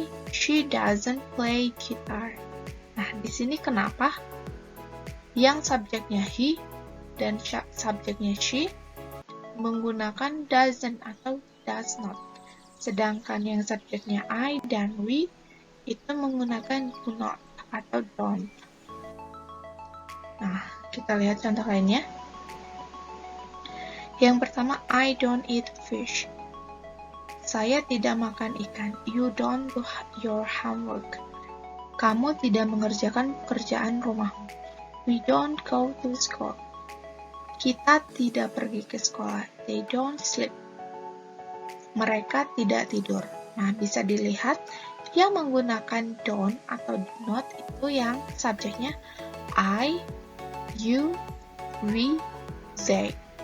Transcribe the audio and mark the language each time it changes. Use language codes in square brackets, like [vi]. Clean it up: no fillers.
[en] She doesn't play guitar. [id] Nah, di sini kenapa yang subjeknya he dan subjeknya she menggunakan doesn't atau does not. Sedangkan yang subjeknya I dan we itu menggunakan do not atau don't. Nah, kita lihat contoh lainnya. Yang pertama, [en] I don't eat fish. [id] Saya tidak makan ikan. [en] You don't do your homework. [id] Kamu tidak mengerjakan pekerjaan rumahmu. [en] We don't go to school. [id] Kita tidak pergi ke sekolah. [en] They don't sleep. [id] Mereka tidak tidur. Nah, bisa dilihat yang menggunakan don't atau do not itu yang subjeknya I, you, we, they.